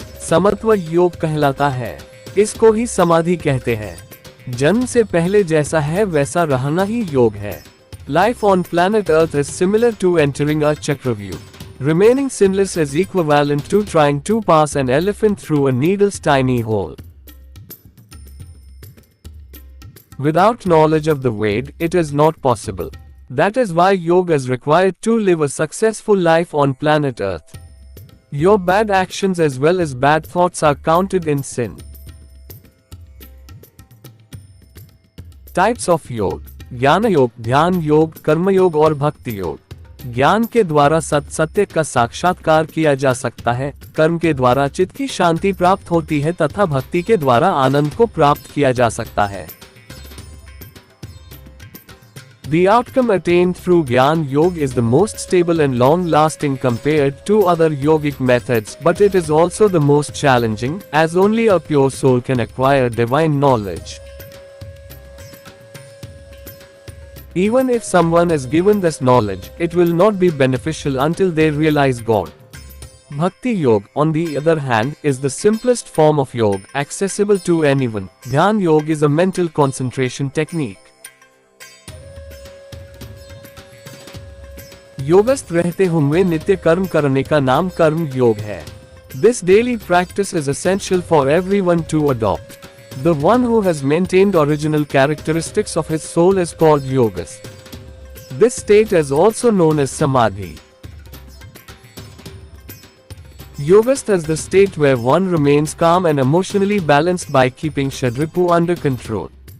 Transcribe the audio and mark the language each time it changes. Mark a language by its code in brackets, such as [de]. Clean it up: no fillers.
[hi] समत्व योग कहलाता है। इसको ही समाधि कहते हैं। जन्म से पहले जैसा है वैसा रहना ही योग है। [en] Life on planet Earth is similar to entering a chakravyuh. Remaining sinless is equivalent to trying to pass an elephant through a needle's tiny hole. Without knowledge of the way, it is not possible. That is why yoga is required to live a successful life on planet Earth. Your bad actions as well as bad thoughts are counted in sin. Types of yoga: [hi] ज्ञान योग, ध्यान योग, कर्म योग और भक्ति योग। ज्ञान के द्वारा सत्य का साक्षात्कार किया जा सकता है, कर्म के द्वारा चित्त की शांति प्राप्त होती है तथा भक्ति के द्वारा आनंद को प्राप्त किया जा सकता है। [en] The outcome attained through Gyan Yoga is the most stable and long-lasting compared to other yogic methods, but it is also the most challenging, as only a pure soul can acquire divine knowledge. Even if someone is given this knowledge, it will not be beneficial until they realize God. Bhakti Yoga, on the other hand, is the simplest form of yoga, accessible to anyone. Dhyan Yoga is a mental concentration technique. [hi] योगस्थ रहते हुए नित्य कर्म करने का नाम कर्म योग है। [en] This daily practice is essential for everyone to adopt. The one who has maintained original characteristics of his soul is called yogast. This state is also known as samadhi. Yogast is the state where one remains calm and emotionally balanced by keeping Shadripu under control.